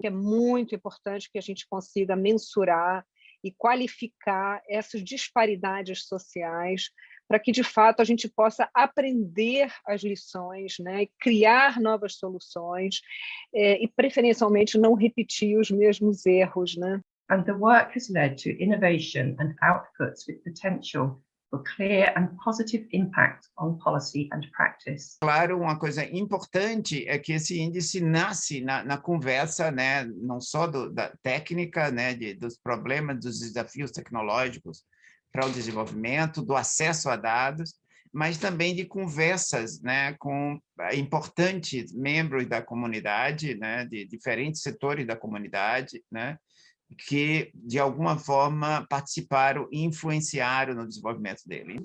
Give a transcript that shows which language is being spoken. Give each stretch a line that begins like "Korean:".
Portuguese: É muito importante que a gente consiga mensurar e qualificar essas disparidades sociais para que, de fato, a gente possa aprender as lições, né, criar novas soluções e, preferencialmente, não repetir os mesmos erros, né?
English: And the work has led to innovation and outputs with potential for clear and positive impact on policy and practice.
Portuguese: Claro, uma coisa importante é que esse índice nasce na conversa, né, não só da técnica, né, dos problemas, dos desafios tecnológicos para o desenvolvimento, do acesso a dados, mas também de conversas, né, com importantes membros da comunidade, né, de diferentes setores da comunidade, né, que, de alguma forma, participaram e influenciaram no desenvolvimento dele.